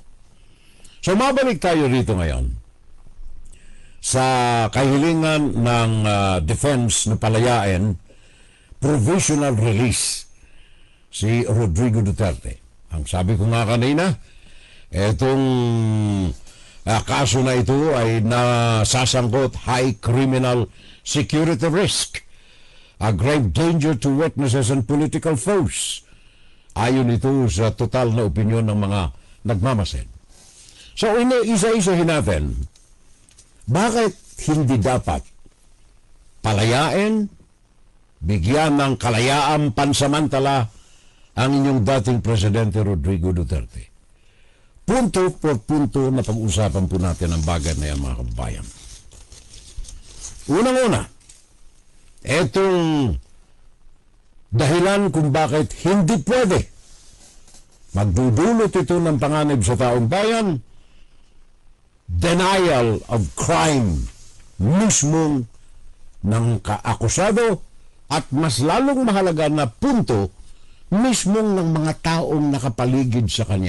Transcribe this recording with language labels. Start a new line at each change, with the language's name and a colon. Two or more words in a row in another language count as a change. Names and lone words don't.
Filipino: So mabalik tayo rito ngayon sa kahilingan ng defense na palayain
English: provisional release
Filipino: si Rodrigo Duterte. Ang sabi ko nga kanina, itong kaso na ito ay nasasangkot
English: high criminal security risk, a grave danger to witnesses and political foes.
Filipino: Ayon ito sa total na opinyon ng mga nagmamasid. So, isa-isahin natin, bakit hindi dapat palayain, bigyan ng kalayaang pansamantala ang inyong dating Presidente Rodrigo Duterte?
Spanish: Punto por punto
Filipino: na pag-usapan po natin ang bagay na yan, mga kababayan. Unang-una, etong dahilan kung bakit hindi pwede magdudulot ito ng panganib sa taong bayan,
English: denial of crime
Filipino: mismong ng kaakusado, at mas lalong mahalaga na punto mismong ng mga taong nakapaligid sa kanya.